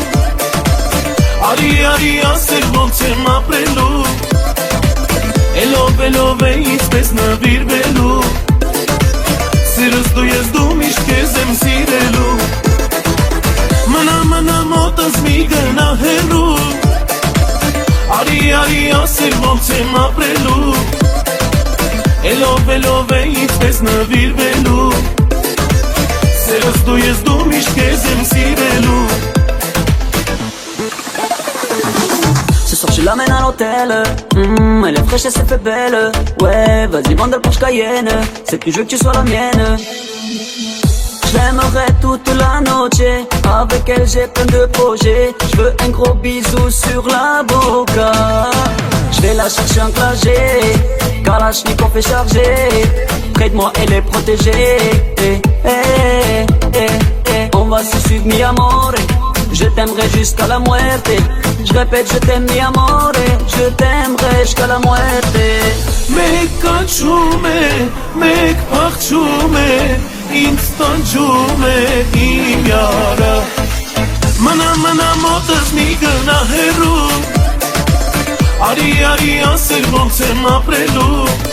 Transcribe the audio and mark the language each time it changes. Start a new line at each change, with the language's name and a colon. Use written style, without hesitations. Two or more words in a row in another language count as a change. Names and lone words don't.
Armenian: Արի ասել ոնց եմ ապրելու Էլով է ինձպես նվիրվելու Սիրս դու ես դու միշտ քեզ եմ սիրելու Մնա մոտս մի գնա հեռու Արի ասել ոնց եմ ապրելու Էլով է ինձպես նվիրվելու Սիրս դու ես դու միշտ քեզ եմ սիրելու
French: Ce soir je l'amène à l'hôtel Elle est fraîche et c'est fait belle Ouais vas-y vends le Porsche Cayenne C'est plus je veux que tu sois la mienne Je l'aimerai toute la noche Avec elle j'ai plein de projets Je veux un gros bisou sur la boca Je vais la chercher en clagé Kalachnikov est chargé Près de moi elle est protégée On va se suivre
Spanish: mi amore
French: Je t'aimerai jusqu'à la muerte Je répète je t'aime
Spanish: mi amore
French: Je t'aimerai jusqu'à la muerte
Armenian: Մեկ կանչում է, մեկ փախչում է Ինձ տանջում է իմ յարը Մնա մոտս մի գնա հեռու Արի ասել ոնց եմ ապրելու